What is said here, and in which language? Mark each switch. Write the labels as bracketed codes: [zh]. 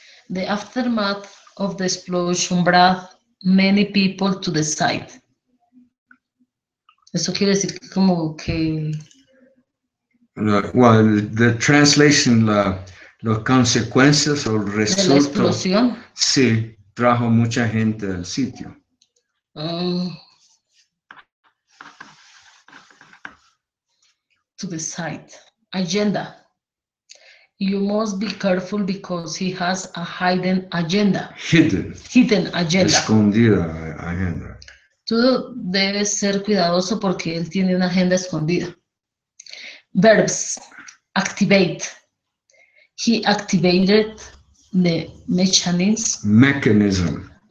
[en] The aftermath of the explosion brought many people to the site. [es] Eso quiere decir como que... [en] Well, the translation, [es] las consecuencias o el resultado. ¿De la explosión? Sí, trajo mucha gente al sitio. [en] To the site. Agenda. You must be careful because he has a hidden agenda. Hidden agenda. [es] Escondida agenda. Tú debes ser cuidadoso porque él tiene una agenda escondida. [en] Verbs. Activate. He activated the mechanism.